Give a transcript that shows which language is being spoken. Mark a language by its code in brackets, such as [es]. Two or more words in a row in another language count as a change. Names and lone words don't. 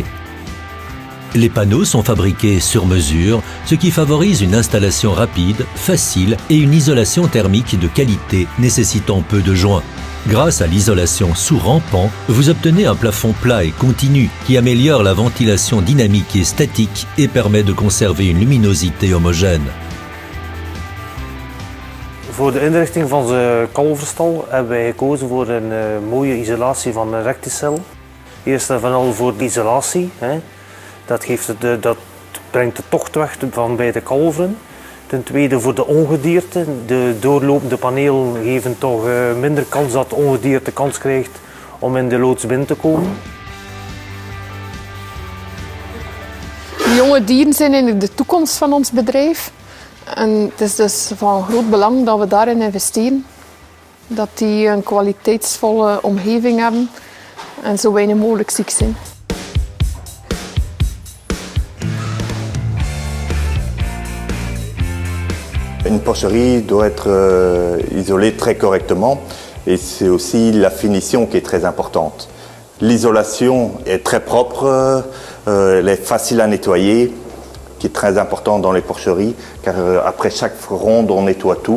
[fr] Les panneaux sont fabriqués sur mesure, ce qui favorise une installation rapide, facile et une isolation thermique de qualité nécessitant peu de joints. Grâce à l'isolation sous rampant, vous obtenez un plafond plat et continu qui améliore la ventilation dynamique et statique et permet de conserver une luminosité homogène. [nl] Voor de inrichting van de kalverstal hebben wij gekozen voor een mooie isolatie van Recticel. Eerst en vooral voor de isolatie. Dat brengt de tocht weg van bij de kalveren. Ten tweede voor de ongedierte. De doorlopende panelen geven toch minder kans dat de ongedierte kans krijgt om in de loods binnen te komen. De jonge dieren zijn eigenlijk de toekomst van ons bedrijf. En het is dus van groot belang dat we daarin investeren. Dat die een kwaliteitsvolle omgeving hebben en zo weinig mogelijk ziek zijn. [fr] Une porcherie doit être isolée très correctement et c'est aussi la finition qui est très importante. L'isolation est très propre, elle est facile à nettoyer, qui est très important dans les porcheries car après chaque ronde on nettoie tout.